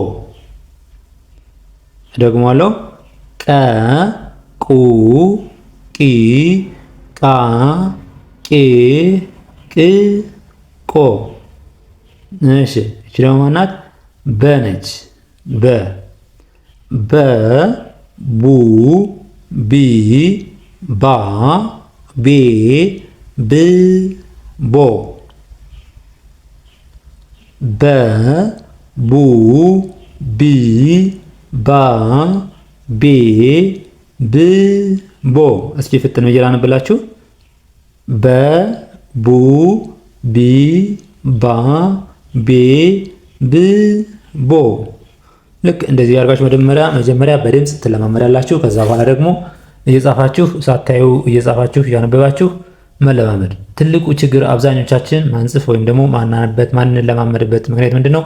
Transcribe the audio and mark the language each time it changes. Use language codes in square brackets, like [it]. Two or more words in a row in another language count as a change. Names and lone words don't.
[am] ደግሞአለሁ። ቀ ቁ ቂ ቃ ቄ ቅ ቆ። እሺ እቺ ደግሞ ማናት? በ ነች። በ በ ቡ ቢ ባ ቤ ብ ቦ። በ ቡ ቢ ባ ቤ ብ ቦ። እስኪ ፍጥን ብዬ ላንብላችሁ። በ ቡ ቢ ባ ቤ ብ ቦ። ልክ እንደዚህ ያርጋችሁ መጀመሪያ በድምጽ ትለማመዳላችሁ። ከዛ በኋላ ደግሞ እየጻፋችሁ ሳታዩ እየጻፋችሁ እያነበባችሁ መለማመድ። ትልቁ ችግር አብዛኞቻችን ማንጽፍ ወይም ደግሞ ማናነበት ማንለማመድበት ምክንያት ምንድነው?